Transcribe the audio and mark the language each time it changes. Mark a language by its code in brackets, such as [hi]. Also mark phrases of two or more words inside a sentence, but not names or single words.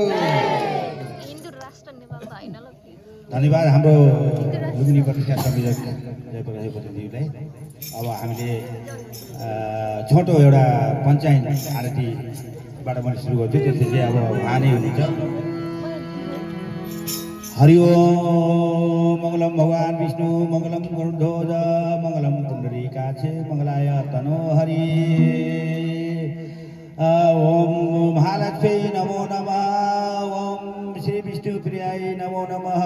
[ne] धन्यवाद हाम्रो लुम्बिनी पत्रिका संयोजक जयप्रकाश प्रतिनिधिलाई। अब हामीले छोटो एउटा पञ्चायत आरतीबाट पनि सुरु गर्छु, त्यसपछि अब उहाँनै हुनुहुन्छ। [sa] हरि ओम मङ्गलम भगवान् विष्णु मङ्गलम गरुडध्वज मङ्गलम पुण्डरीकाक्ष मङ्गलाय तनो हरि। ओम महालक्ष्मी नमो नमः। ओम श्री विष्णुप्रियाय नमो नमः।